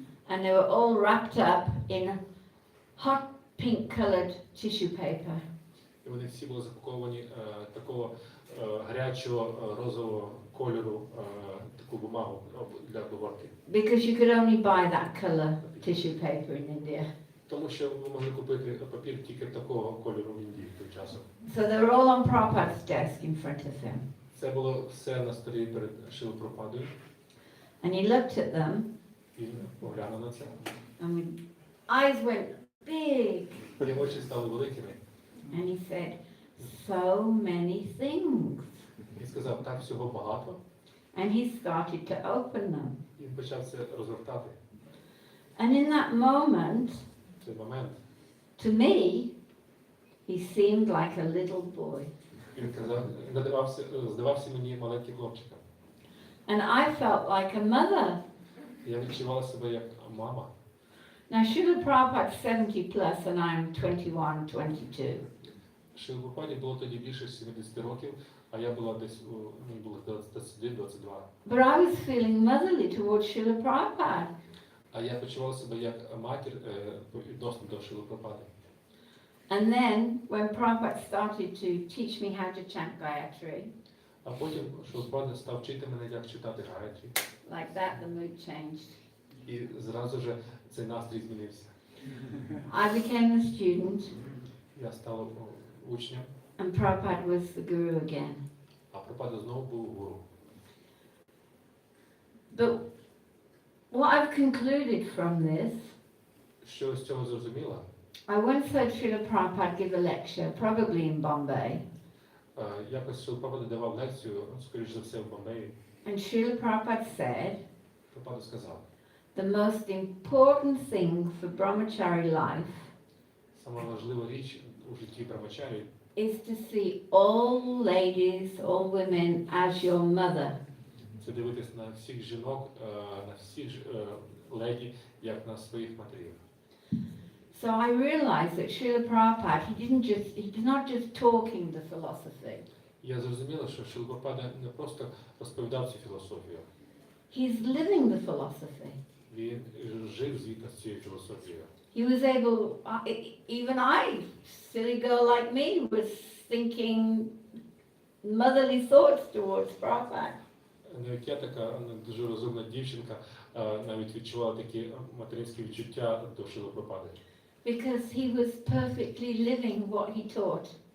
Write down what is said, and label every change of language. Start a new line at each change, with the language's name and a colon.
English: And they were all wrapped up in hot pink-coloured tissue paper.
Ukrainian: І вони всі були запаковані такого гарячого розового кольору, таку бумагу для обгортки.
English: Because you could only buy that colour tissue paper in India.
Ukrainian: Тому що ви могли купити папір тільки такого кольору в Індії в той час.
English: So they were all on Prabhupada's desk in front of him.
Ukrainian: Це було все на столі перед Шрілу Прабхупадою.
English: And he looked at them,
Ukrainian: І поглянув на це.
English: and his eyes went big.
Ukrainian: Його очі стали великими.
English: And he said, so many things.
Ukrainian: Він сказав, так всього багато.
English: And he started to open them.
Ukrainian: І він почав це розгортати.
English: And in that moment,
Ukrainian: В цей момент
English: to me, he seemed like a little boy.
Ukrainian: він казав, здавався мені маленьким хлопчиком.
English: And I felt like a mother.
Ukrainian: Я відчувала себе як мама.
English: Now, Srila Prabhupada's 70 plus and I'm 21, 22.
Ukrainian: Шрілу Прабхупаді було тоді більше 70 років, а я була десь, мені було 21-22.
English: But I was feeling motherly towards Srila Prabhupada.
Ukrainian: А я почувала себе як матір відносно до Шріли Прабхупади.
English: And then, when Prabhupada started to teach me how to chant Gayatri,
Ukrainian: А потім Шріла Прабхупада став вчити мене, як читати Гаятрі.
English: like that, the mood changed.
Ukrainian: І зразу ж цей настрій змінився.
English: I became a student,
Ukrainian: Я стала учнем,
English: and Prabhupada was the guru again.
Ukrainian: а Прабхупада знову був гуру.
English: But what I've concluded from this,
Ukrainian: Що з цього зрозуміла?
English: I once heard Srila Prabhupada give a lecture, probably in Bombay,
Ukrainian: Якось Шріла Прабхупада давав лекцію, скоріш за все, в Бомбеї.
English: and Srila Prabhupada said,
Ukrainian: Прабхупада сказав,
English: the most important thing for brahmachari life
Ukrainian: сама важлива річ у житті брамачарі
English: is to see all ladies, all women as your mother.
Ukrainian: це дивитись на всіх жінок, на всіх леді, як на своїх матерів.
English: So I realized that Srila Prabhupada, he's not just talking the philosophy.
Ukrainian: Я зрозуміла, що Шріла Прабхупада не просто розповідав цю філософію.
English: He's living the philosophy.
Ukrainian: Він жив звідно з цією філософією.
English: He was able, even I, silly girl like me, was thinking motherly thoughts towards Prabhupada.
Ukrainian: Навіть я така дуже розумна дівчинка, навіть відчувала такі материнські відчуття до Шріли Прабхупади.
English: Because he was perfectly living what he taught.